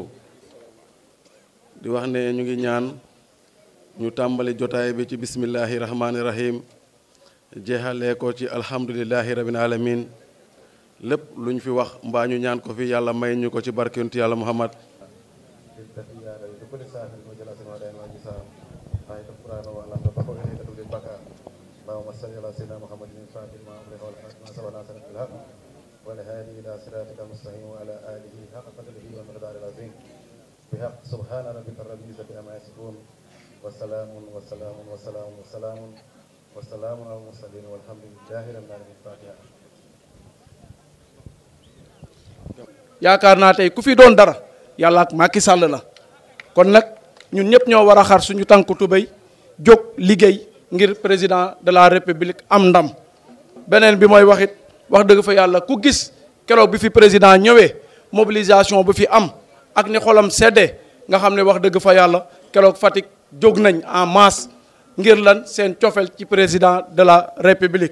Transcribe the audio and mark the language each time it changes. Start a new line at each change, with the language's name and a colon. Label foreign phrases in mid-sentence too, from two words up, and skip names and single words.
Wolof: di wax ne ñu ngi ñaan ñu tàmbali jotaay bi ci
Arabic: بسم الله الرحمن الرحيم
Wolof: jeexalee ko ci
Arabic: الحمد لله رب العالمين
Wolof: lépp lu ñu fi wax mbaa ñu ñaan ko fi yàlla may ñu ko ci barkent yàlla Muhammad.
Arabic: اللهم صل على سيدنا محمد الفاتح لما أغلق والخاتم لما سبق ناصر الحق والهادي إلى صراطك المستقيم وعلى آله حق قدره ومقداره العظيم بحق سبحان ربك رب العزة عما يصفون وسلام وسلام وسلام وسلام وسلام على المرسلين والحمد لله رب العالمين. الفاتحة.
Wolof: yaakaar naa tey ku fi doon dara yàlla ak Macky Sall la kon nag ñun ñëpp ñoo war a xar suñu tànku tubéy jóg liggéey ngir
French: président de la république
Wolof: am ndam. beneen bi mooy wax dëgg fa yàlla ku gis keroog bi fi président ñëwee mobilisation bu fi am ak ni xolam seddee nga xam ne wax dëgg fa yàlla keroog Fatick jóg nañ
French: en masse
Wolof: ngir lan seen cofel ci
French: président de la république.